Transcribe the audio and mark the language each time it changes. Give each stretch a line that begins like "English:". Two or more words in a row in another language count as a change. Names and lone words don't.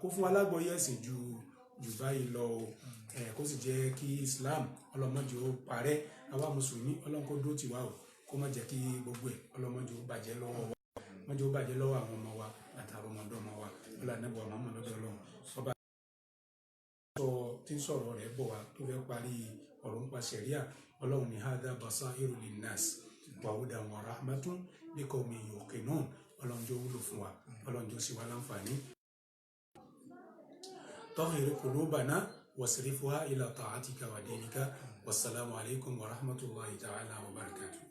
Yoruba: fún wa lágbọ́yé ẹ̀sìn jù báyìí lọ o kó sì jẹ́ kí Islam ọlọ́mọdé ó parẹ́ àwa mùsùlùmí ọlọ́run kó dúró tiwa o kó má jẹ́ kí gbogbo ẹ̀ ọlọ́mọdé ó bàjẹ́ lọ́wọ́ wa mọ́jọ́ ó bàjẹ́ lọ́wọ́ àwọn ọmọ wa àtàwọn ọmọdọ́mọ wa ọlá nàbọ̀ àmọ́ lọ́dọ̀ ọlọ́run ọba sọ tí ń sọ̀rọ̀ rẹ̀ bọ̀ wá tó fẹ́ parí ọ̀rọ̀ nípa ṣẹ̀ríà ọlọ́run ní
Arabic: هذا بصائر للناس وهدى ورحمة لقوم يوقنون
Yoruba: ọlọ́run jọ wúlò fún wa ọlọ́run jọ sí wa láǹfààní.
Arabic: طهر قلوبنا واصرفها إلى طاعتك ودينك والسلام عليكم ورحمة الله تعالى وبركاته.